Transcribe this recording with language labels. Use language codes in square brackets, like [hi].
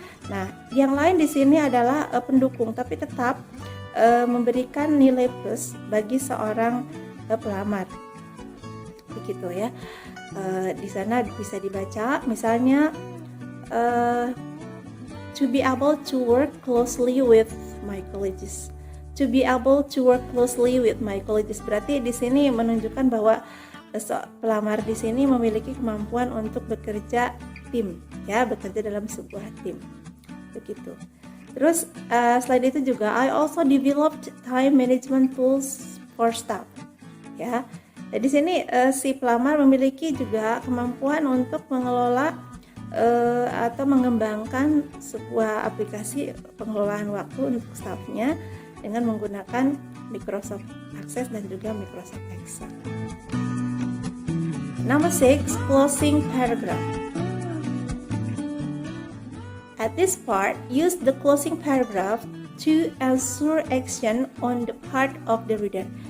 [id] Nah, yang lain di sini adalah pendukung, tapi tetap memberikan nilai plus bagi seorang pelamar. Begitu ya. Di sana bisa dibaca misalnya [en] to be able to work closely with my colleagues. To be able to work closely with my colleagues [id] berarti di sini menunjukkan bahwa pelamar di sini memiliki kemampuan untuk bekerja tim ya, bekerja dalam sebuah tim. Begitu. Terus selain itu juga [en] I also developed time management tools for staff. Ya. [id] Jadi di sini si pelamar memiliki juga kemampuan untuk mengelola atau mengembangkan sebuah aplikasi pengelolaan waktu untuk staffnya dengan menggunakan Microsoft Access dan juga Microsoft Excel. [en] Number 6, closing paragraph. At this part, use the closing paragraph to ensure action on the part of the reader.